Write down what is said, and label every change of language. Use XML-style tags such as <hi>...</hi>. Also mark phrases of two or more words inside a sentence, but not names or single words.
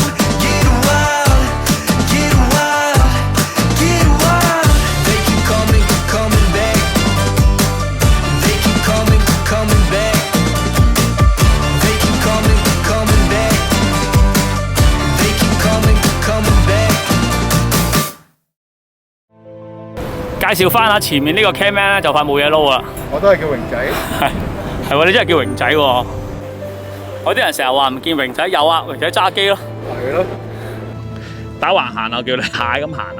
<en>Get wild. Get wild. Get wild. They keep coming back. They keep coming back. They keep coming back. They keep coming back.</en> <yue>介紹翻下前面呢個 camman 咧就快冇嘢撈啦。我都係叫榮仔。係喎，你真係叫榮仔喎。有啲人成日話唔見榮仔，有啊，榮仔揸機咯。係咯。打橫行啊，叫你蟹咁行啊。</yue>